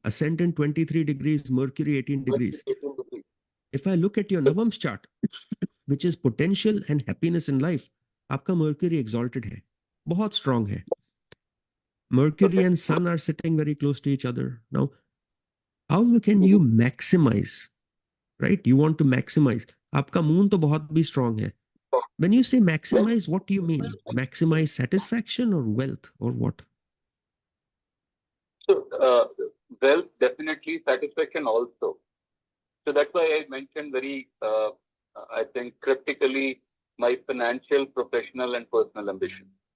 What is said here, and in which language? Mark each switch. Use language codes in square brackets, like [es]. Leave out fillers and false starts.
[en] Ascendant 23 degrees, Mercury 18 degrees. If I look at your Navam's chart, which is potential and happiness in life, [hi] आपका Mercury exalted है, बहुत strong है. [en] Mercury and Sun are sitting very close to each other. Now, how can you maximize, right? You want to maximize. [hi] आपका Moon तो बहुत भी strong है. [en] When you say maximize, what do you mean? Maximize satisfaction or wealth or what? So, wealth, definitely, satisfaction also. So that's why I mentioned very, I think, cryptically, my financial, professional, and personal ambition.